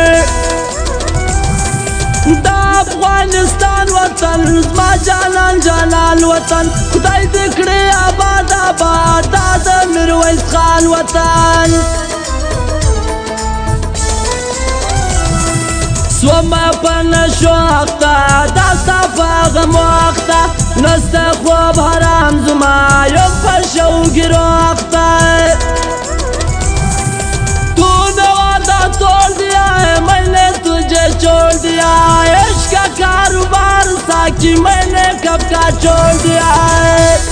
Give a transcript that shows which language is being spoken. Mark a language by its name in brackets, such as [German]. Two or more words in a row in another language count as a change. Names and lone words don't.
[Pashto] دا افغانستان وطن زما جانان جانان وطن خدای دې کړي آباد آباد دا د میرویس خان وطن سوما په نشو اخته دا ستا په غم وخته نسته خوب حرام زما یم په شوګیرو اخته [Urdu] تو نے وعدہ توڑ دیا ہے میں نے تجھے چھوڑ دیا ہے عشق کا کاروبار ساکی میں نے کب کا چھوڑ دیا ہے